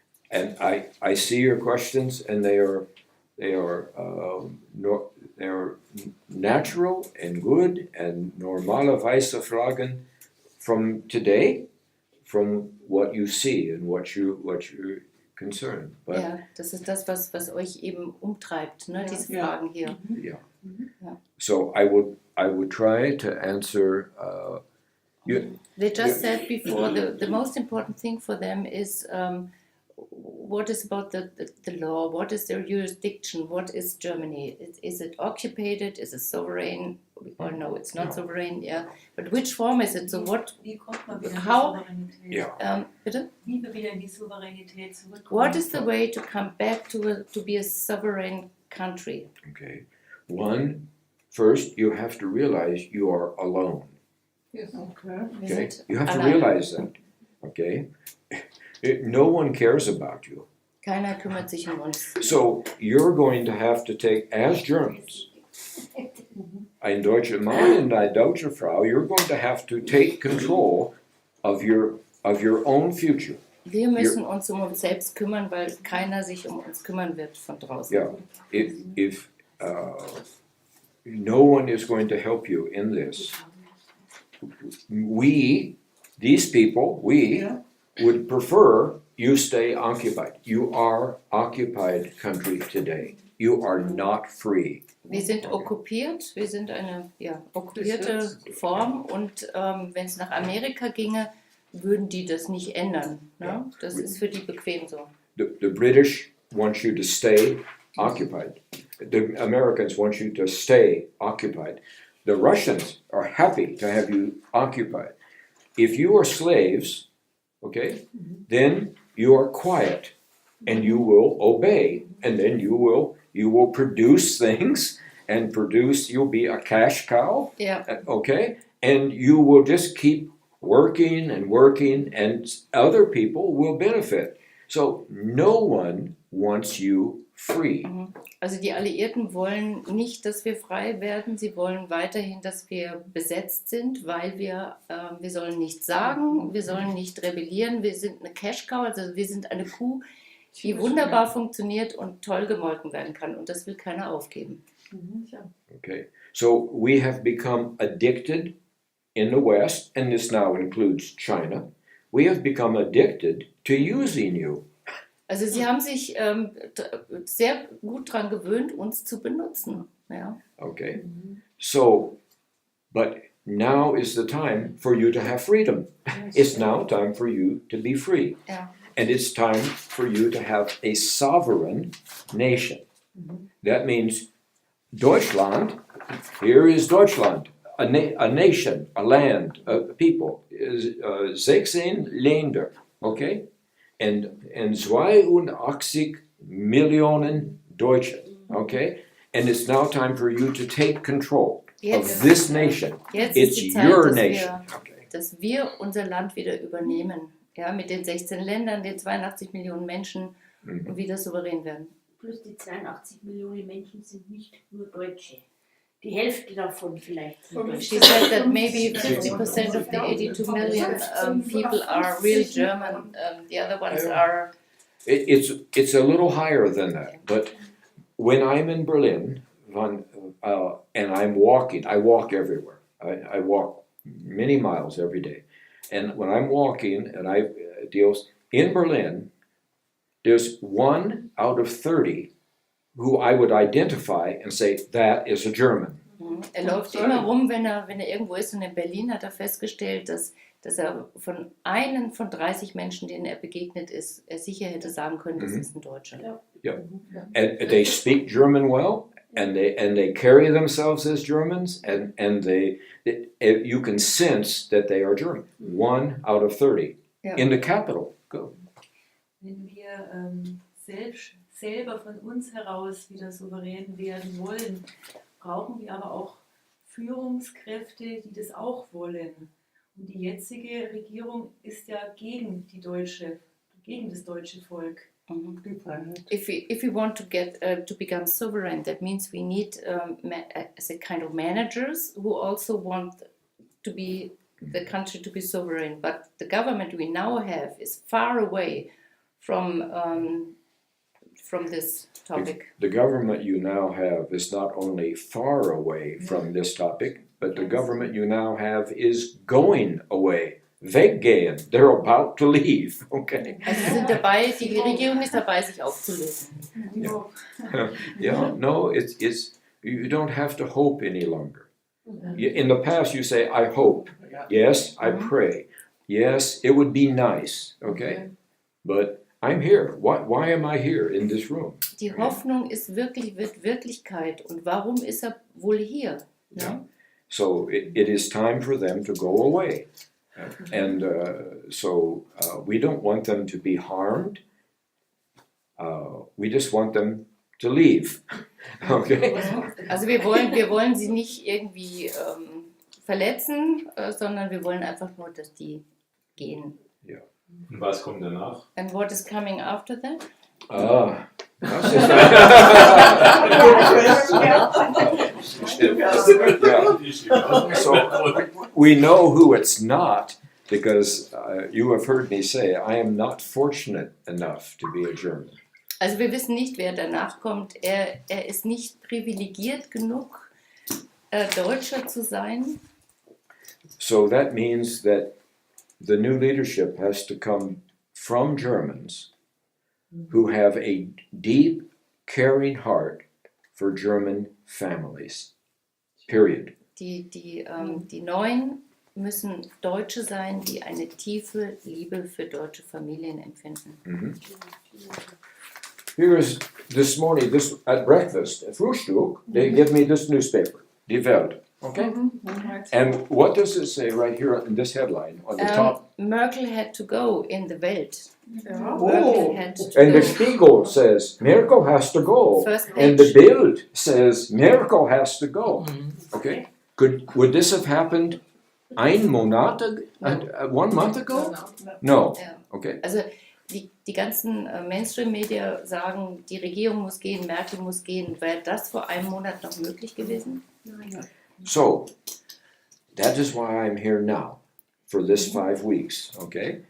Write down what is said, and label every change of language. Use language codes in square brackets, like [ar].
[en] And I see your questions, and they are natural and good and [de] normalerweise Fragen [en] from today, from what you see and what you're concerned. But [de] Ja, das ist das, was euch eben umtreibt, ne? Diese Fragen hier. yeah. Ja. [en] So I would try to answer. They just said before the most important thing for them is what is about the law, what is their jurisdiction, what is Germany? Is it occupied, is it sovereign? Or no, it's not sovereign, yeah. But which form is it? So what, [de] Wie kommt man wieder in die [en] how, [de] Souveränität? bitte? Wie wir wieder in die Souveränität zurückkommen? [en] What is the way to come back to be a sovereign country? Okay. First, you have to realize you are alone. Yes. [de] Wir Okay, sind [en] you have to [de] allein. [en] realize that. Okay, no one cares about you. [de] Keiner kümmert sich um uns. [en] So you're going to have to take, as Germans, [de] ein deutscher Mann und eine deutsche Frau, [en] you're going to have to take control of your own future. [de] Wir müssen uns um uns selbst kümmern, weil keiner sich um uns kümmern wird von draußen. [en] Yeah, if no one is going to help you in this. These people, would prefer you stay occupied. You are occupied country today. You are not free. [de] Wir sind okkupiert, wir sind eine okkupierte Form und wenn es nach Amerika ginge, würden die das nicht ändern. Ne? Das ist für die bequem so. [en] The British want you to stay occupied. The Americans want you to stay occupied. The Russians are happy to have you occupied. If you are slaves, okay, then you are quiet and you will obey, and then you will produce things and you'll be a cash cow, Ja. okay, and you will just keep working and other people will benefit. So no one wants you free. [de] Also die Alliierten wollen nicht, dass wir frei werden. Sie wollen weiterhin, dass wir besetzt sind, weil wir sollen nichts sagen, wir sollen nicht rebellieren. Wir sind eine Cash Cow, also wir sind eine Kuh, die wunderbar funktioniert und toll gemolken werden kann. Und das will keiner aufgeben. [en] Okay, so we have become addicted in the West, and this now includes China. We have become addicted to using you. [de] Also sie haben sich sehr gut daran gewöhnt, uns zu benutzen. Ja. [en] Okay, so, but now is the time for you to have freedom. It's now time for you to be free. Ja. And it's time for you to have a sovereign nation. That means Deutschland, here is Deutschland, a nation, a land, a people, 16 Länder, okay? And [de] 82 Millionen Deutsche, [en] okay? And it's now time for you to take control of this nation. [de] Jetzt [en] It's [de] ist die Zeit, [en] your nation. Okay. [de] dass wir unser Land wieder übernehmen. Ja, mit den 16 Ländern, den 82 Millionen Menschen und wieder souverän werden. Plus die 82 Millionen Menschen sind nicht nur Deutsche. die Hälfte davon vielleicht. [en] She said that maybe 50% of the 82 million people are real German. The other ones are. It's a little higher than that, but when I'm in Berlin, and I'm walking, I walk everywhere. I walk many miles every day. And when I'm walking and I deals in Berlin, there's 1 out of 30 who I would identify and say, that is a German. [de] Er läuft immer rum, wenn er irgendwo ist, und in Berlin hat er festgestellt, dass er von einem von 30 Menschen, denen er begegnet ist, er sicher hätte sagen können, das ist ein Deutscher. Yeah. [en] And they speak German well, and they carry themselves as Germans, and you can sense that they are German. 1 out of 30 in the capital. Go. [de] Wenn wir selber von uns heraus wieder souverän werden wollen, brauchen wir aber auch Führungskräfte, die das auch wollen. Und die jetzige Regierung ist ja gegen das deutsche Volk. [en] If we want to get to become sovereign, that means we need as a kind of managers who also want to be the country to be sovereign. But the government we now have is far away from this topic. The government you now have is not only far away from this topic, but the government you now have is going away. Weggehen. They're about to leave. Okay. [de] Also sie sind dabei, die Regierung ist dabei, sich aufzulösen. Yeah. [en] No, it's you don't have to hope any longer. In the past, you say, I hope. Yes, I pray. Yes, it would be nice. Okay, but I'm here. Why am I here in this room? [de] Die Hoffnung wird Wirklichkeit. Und warum ist er wohl hier? Yeah. [en] So it is time for them to go away. And so we don't want them to be harmed. We just want them to leave. Okay? [de] Also wir wollen sie nicht irgendwie verletzen, sondern wir wollen einfach nur, dass die gehen. Yeah. Und was kommt danach? [en] And what is coming after that? [de] Das ist [en] So we know who it's not, because you have heard me say, I am not fortunate enough to be a German. [de] Also wir wissen nicht, wer danach kommt. Er ist nicht privilegiert genug, Deutscher zu sein. [en] So that means that the new leadership has to come from Germans who have a deep, caring heart for German families. Period. [de] Die Neuen müssen Deutsche sein, die eine tiefe Liebe für deutsche Familien empfinden. Mm-hmm. [en] Here's this morning, at breakfast, at Frühstück, they give me this newspaper, Die Welt. Okay? And what does it say right here in this headline on the top? Merkel had to go in the Welt. Oh. Merkel had to And the Spiegel says Merkel has to go. First And page. the Bild says Merkel has to go. Okay? Would this have happened 1 month ago? No. Ja. Okay. [de] Also die ganzen Mainstream-Media sagen, die Regierung muss gehen, Merkel muss gehen. Wäre das vor einem Monat noch möglich gewesen? [en] So, that is why I'm here now, for this 5 weeks, okay?